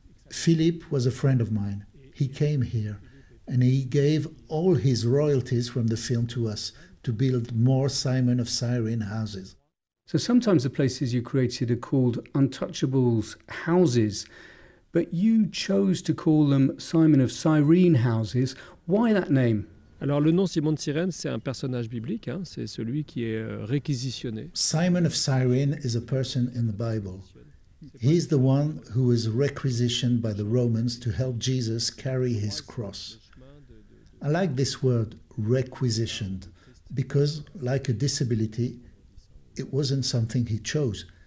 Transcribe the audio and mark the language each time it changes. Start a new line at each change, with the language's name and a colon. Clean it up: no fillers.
English: Philippe was a friend of mine. He came here, and he gave all his royalties from the film to us to build more Simon of Cyrene houses. So sometimes the places you created are called Untouchables houses, but you chose to call them Simon of Cyrene houses. Why that name?
French: Alors le nom Simon de Cyrène, c'est un personnage biblique, hein, c'est celui qui est réquisitionné.
English: Simon of Cyrene is a person in the Bible. He is the one who was requisitioned by the Romans to help Jesus carry his cross. I like this word, requisitioned, because like a disability, it wasn't something he chose.